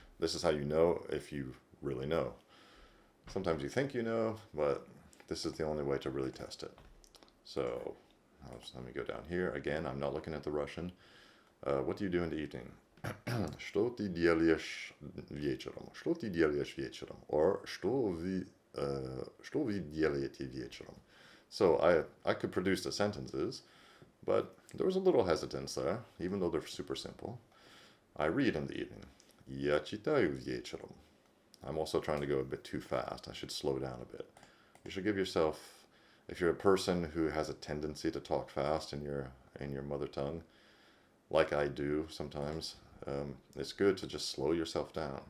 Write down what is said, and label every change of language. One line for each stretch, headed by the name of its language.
English: This is how you know if you really know. Sometimes you think you know, but this is the only way to really test it. So let me go down here. Again, I'm not looking at the Russian. What do you do in the evening?
Russian: Что ты делаешь вечером? Что ты делаешь вечером? Or что вы делаете вечером?
English: So I could produce the sentences, but there was a little hesitance there, even though they're super simple. I read in the evening.
Russian: Я читаю вечером.
English: I'm also trying to go a bit too fast. I should slow down a bit. You should give yourself, if you're a person who has a tendency to talk fast in your mother tongue, like I do sometimes, it's good to just slow yourself down.